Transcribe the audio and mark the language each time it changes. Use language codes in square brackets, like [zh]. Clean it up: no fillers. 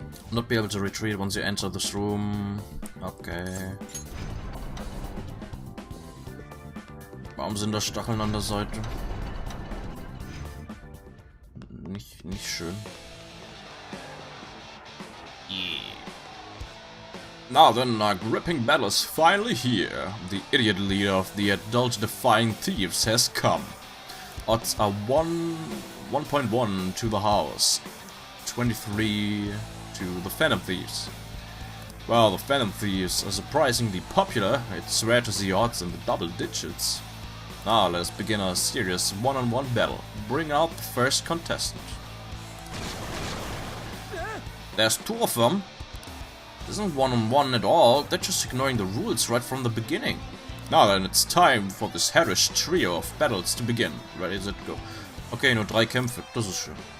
[en] Not be able to retreat once you enter this room. Okay. [de] Warum sind da Stacheln an der Seite? Nicht schön. [en] Yeah. Now then, our gripping battle is finally here. The idiot leader of the adult-defying thieves has come. Odds are 1.1 to the house, 23 to the Phantom Thieves. Well, the Phantom Thieves are surprisingly popular. It's rare to see odds in the double digits. Now let us begin our serious one-on-one battle. Bring out the first contestant. There's two of them. This isn't one-on-one at all. They're just ignoring the rules right from the beginning. Now then, it's time for this hellish trio of battles to begin. Ready, set, go. [de] Okay, nur 3 Kämpfe, das ist schön.